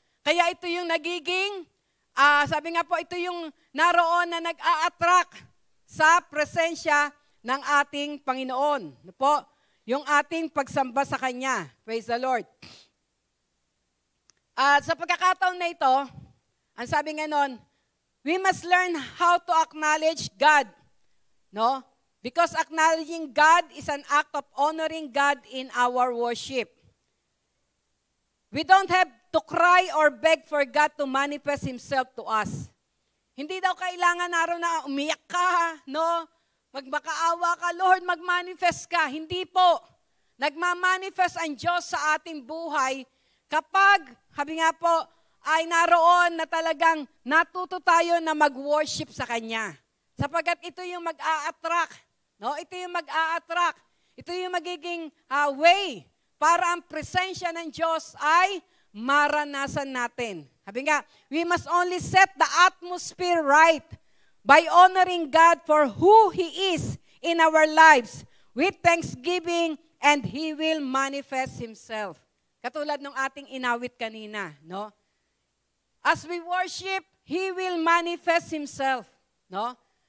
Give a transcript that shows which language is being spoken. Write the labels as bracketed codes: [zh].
[tl] Kaya ito yung nagiging, sabi nga po, ito yung naroon na nag-a-attract sa presensya ng ating Panginoon. No po? Yung ating pagsamba sa Kanya. [en] Praise the Lord. [tl] At sa pagkakataon na ito, ang sabi nga nun, [en] we must learn how to acknowledge God. [tl] No? [en] Because acknowledging God is an act of honoring God in our worship. We don't have to cry or beg for God to manifest Himself to us. [tl] Hindi daw kailangan araw na umiyak ka, no? Magmakaawa ka, Lord, mag-manifest ka. Hindi po. Nagmamanifest ang Diyos sa ating buhay kapag, sabi nga po, ay naroon na talagang natuto tayo na mag-worship sa Kanya. Sapagkat ito yung mag-a-attract. No? Ito yung mag-a-attract. Ito yung magiging way para ang presensya ng Diyos ay maranasan natin. Sabi nga, [en] we must only set the atmosphere right by honoring God for who He is in our lives with thanksgiving, and He will manifest Himself. [tl] Katulad ng ating inawit kanina, [en] no? As we worship, He will manifest Himself, no?